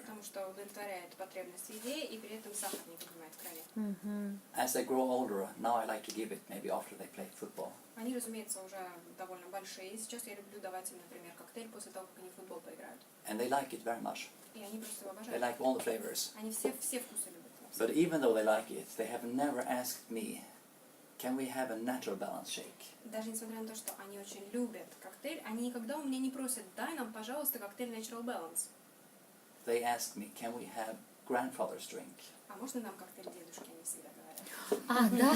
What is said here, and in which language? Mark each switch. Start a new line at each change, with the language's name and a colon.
Russian: Потому что удовлетворяет потребность в еде и при этом сахар не поднимает в крови.
English: As they grow older, now I like to give it maybe after they play football.
Russian: Они, разумеется, уже довольно большие. И сейчас я люблю давать им, например, коктейль после того, как они в футбол поиграют.
English: And they like it very much.
Russian: И они просто его
English: They
Russian: обожают.
English: like all the flavors.
Russian: Они все вкусы любят.
English: But even though they like it, they have never asked me, can we have a Natural Balance shake?
Russian: Даже несмотря на то, что они очень любят коктейль, они никогда у меня не просят: дай нам, пожалуйста, коктейль Natural Balance.
English: They ask me, can we have grandfather's drink?
Russian: А можно нам коктейль дедушки, они всегда говорят.